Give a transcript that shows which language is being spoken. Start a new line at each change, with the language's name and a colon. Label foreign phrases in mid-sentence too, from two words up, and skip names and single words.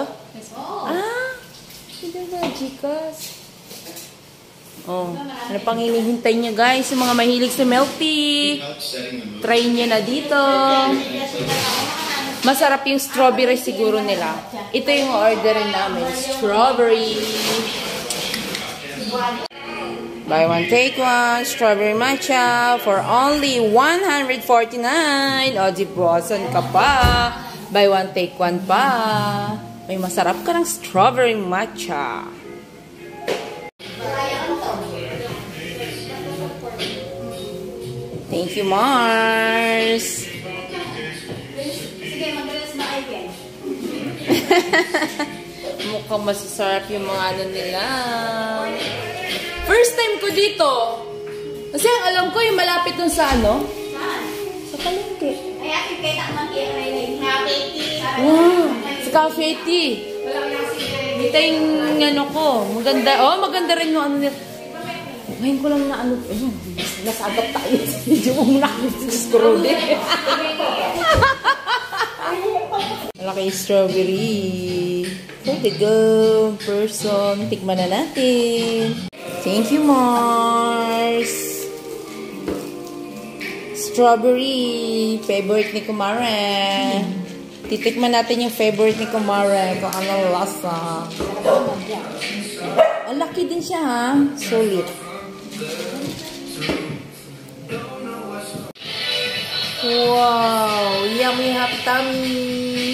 Filipino: Ah, pwede rin pala Gcash. Oh, ano pang hinihintay niya, guys? Yung mga mahilig sa milk tea. Try niya na dito. Masarap yung strawberry siguro nila. Ito yung orderin namin. Strawberry.
English: Buy one, take one. Strawberry matcha for only 149.
Filipino: O, dibosan ka pa.
English: Buy one, take one
Filipino: pa. May masarap ka ng
English: strawberry matcha. Thank you, Mars.
Filipino: Sige, mag-release na kayo. Mukhang masasarap yung mga ano nila.
English: First time
Filipino: ko dito. Kasi ang alam ko yung malapit dun sa ano? Saan? Sa palengke. Ay, akin kayo takman kayo ngayon. Cafe tea. Wow, sa cafe tea. Dito yung ano ko. Maganda. Oh, maganda rin yung ano nila. Ngayon ko lang na ano. Nasagap tayo sa video mo nakikiscroll din. Malaki strawberry.
English: For the go person.
Filipino: Tikman na natin.
English: Thank you, Mars. Strawberry.
Filipino: Favorite ni Kumare. Titikman natin yung favorite ni Kumare. Kung anong lasa. Ang laki din siya, ha?
English: Solid. Wow! Yummy, happy tummy!